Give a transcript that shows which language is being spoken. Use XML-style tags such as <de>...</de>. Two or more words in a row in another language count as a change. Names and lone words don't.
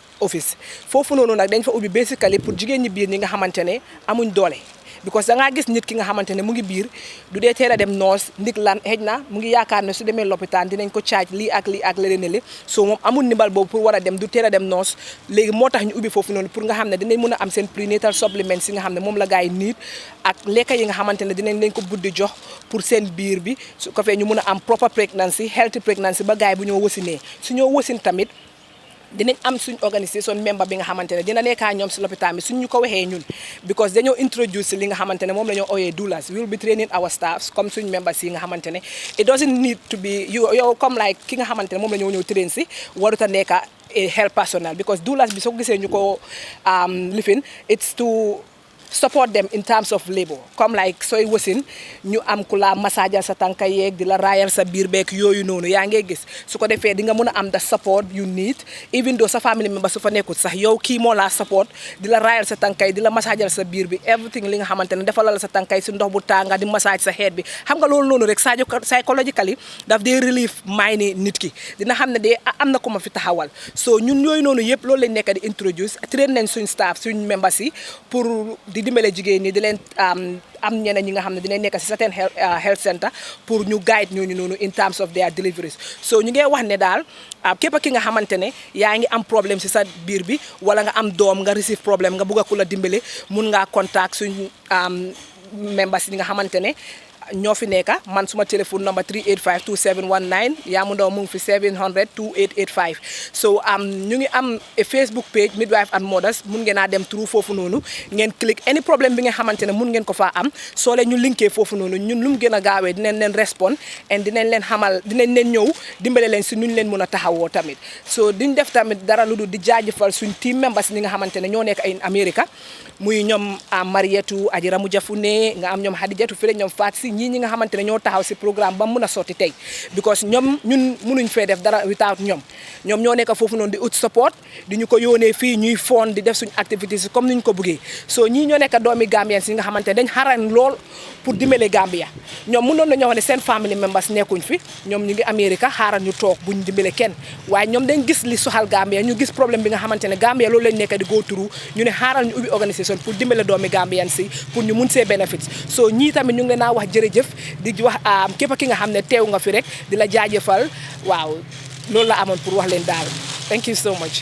<wo>office foofu noonu nag dañ fa ubbi basically pour jigéen ñi biir ñi nga xamante ne amuñ doole because da ngaa gis nit ki nga xamante ne mu ngi biir du dee teel a dem noos ndik lan xëj na mu ngi yaakaar ne su demee lopitaan dinañ ko caaj lii ak leneen li so moom amul ndimbal boobu pour war a dem du teel a dem noos léegi moo tax ñu ubbi foofu noonu pour nga xam ne dinañ mën a am seen</wo> <en>prenatal supplements</en> <wo>yi nga xam ne moom la gars yi niit ak lekka yi nga xamante ne dinañ leen ko buddi jox pour seen biir bi su ko fee ñu mën a am</wo> <en>proper pregnancy healthy pregnancy</en> <wo>ba gars yi bu ñoo wasinee su ñoo wasin tamit dinañ am suñ</wo> <en>organisation member</en> <wo>bi nga xamante ne dina nekkaa ñoom si lopitaan bi suñ ñu ko waxee ñun because dañoo introduce li nga xamante ne moom la ñoo ooyee doulas</wo> <en>we will be training our staffs</en> <wo>comme suñ members yi nga xamante ne</wo> <en>it doesn't need to be</en> <wo>yow comme like ki nga xamante ne moom la ñoo ñëw train si warut a nekka</wo> <en>health personnel</en> <wo>because doulas bi soo ko gisee ñu ko lifin</wo> <en>it's to support them in terms of labor</en> <wo>comme like sooy wasin ñu am ku la massage sa tànka yeeg di la raayal sa biir beek yooyu noonu yaa ngee gis su ko defee di nga mën a am</wo> <en>the support you need even though</en> <wo>sa family member su fa nekkul sax yow kii moo la support di la raayal sa tànka yi di la massage sa biir bi everything li nga xamante ne defalal sa tànka yi si ndox bu tànga di massage sa xeet bi xam nga loolu noonu rek psychologically daf dee</wo> <en>relief mind</en> <wo>nit ki dina xam ne de am na ko ma fi taxawal so ñun yooyu noonu yëpp loolu lañ nekk di introduce train nañ suñ staff suñ members yi pour di dimbale jigéen ñi di leen am ñeneen ñi nga xam ne dinañ nekk si</wo> <en>certain health center</en> <wo>pour ñu guide ñooñu noonu</wo> <en>in terms of their deliveries</en> <wo>so ñu ngi wax ne daal képp ki nga xamante ne yaa ngi am problème si sa biir bi wala nga am doom nga receive problème nga bugg a ku la dimbale mun ngaa contact suñ members yi nga xamante ne ñoo fi nekka man suma téléphone number 385 2719 Yaamu Ndaw mu ngi fi 700 2885 so ñu ngi am Facebook page Midwives and Mothers mun ngeen a dem through foofu noonu ngeen</wo> <en>click any</en> <wo>problème bi nga xamante ne mun ngeen ko faa am soo leen ñu linkee foofu noonu ñun lu mu gën a gaawee dinañ leen</wo> <en>respond and</en> <wo>dinañ leen xamal dinañ leen ñëw dimbale leen si nuñ leen mën a taxawoo tamit so duñ def tamit dara lu dul di jaajëfal suñ</wo> <en>team members</en> <wo>ñi nga xamante ne ñoo nekk ay America muy ñoom Mariétou Aji Ramu Jafune nga am ñoom Hadijatu fi ñoom Faat si ñi nga xamante ne ñoo taxaw si programme ba mun a sotti tey because ñoom ñun munuñ fee def dara without ñoom ñoo nekk foofu noonu di ut support di ñu ko yónnee fii ñuy fond di def suñ activités comme niñ ko bëggee so ñii ñoo nekk doomi Gambien si nga xamante ne dañ xaran lool pour dimbale Gambia ñoom mënoon nañoo wax ne seen</wo> <en>family members</en> <wo>nekkuñ fi ñoom ñu ngi Amérique xaaral ñu toog buñ dimbale kenn waaye ñoom dañ gis li soxal Gambia ñu gis problème bi nga xamante ne Gambia loolu lañ nekk di</wo> <en>go through</en> <wo>ñu ne xaaral ñu ubbi organisation pour dimbale doomi Gambien si pour ñu mun see bénéfice so ñii tamit ñu ngi leen a wax jërëjëf di wax képp ki nga xam ne teew nga fi rek di la jaajëfal waaw loolu la amoon pour wax leen daal</wo> <en>thank you so much.</en>